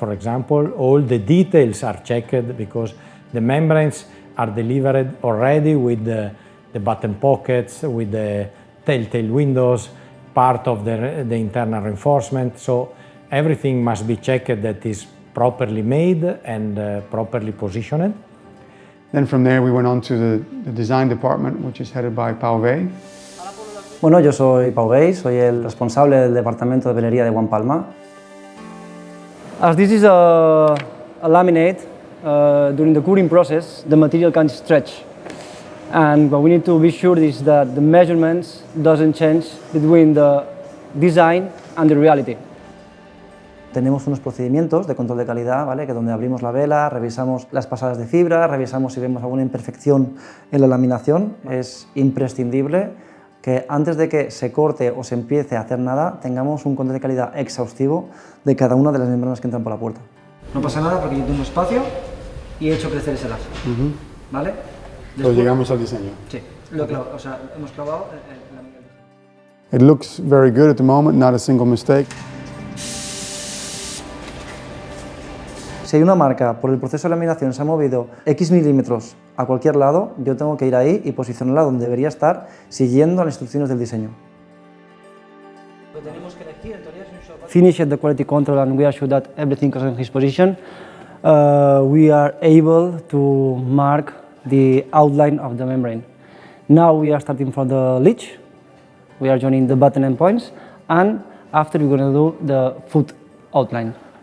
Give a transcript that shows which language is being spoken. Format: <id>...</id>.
<en>For example, all the details are checked because the membranes are delivered already with the button pockets, with the telltale windows, part of the internal reinforcement. So everything must be checked that is properly made and properly positioned. Then from there we went on to the design department, which is headed by Pau Vey.</en> <es>Bueno, yo soy Pau Vey, soy el responsable del departamento de velería de One Palma.</es> <en>As this is a laminate, during the curing process, the material can stretch. And what we need to be sure is that the measurements doesn't change between the design and the reality.</en> <es>Tenemos unos procedimientos de control de calidad, ¿vale? Que donde abrimos la vela, revisamos las pasadas de fibra, revisamos si vemos alguna imperfección en la laminación. Es imprescindible que antes de que se corte o se empiece a hacer nada, tengamos un control de calidad exhaustivo de cada una de las membranas que entran por la puerta. No pasa nada porque yo tengo espacio y he hecho crecer ese lazo, ¿vale? Después, llegamos al diseño. Sí, o sea, hemos clavado</es> <en>It looks very good at the moment, not a single mistake.</en> <es>Si hay una marca por el proceso de laminación se ha movido X milímetros a cualquier lado, yo tengo que ir ahí y posicionarla donde debería estar, siguiendo las instrucciones del diseño.</es> <en>finish the quality control and we are sure that everything is in his position. We are able to mark the outline of the membrane. Now we are starting from the leech. We are joining the button endpoints, and after we're going to do the foot outline.</en>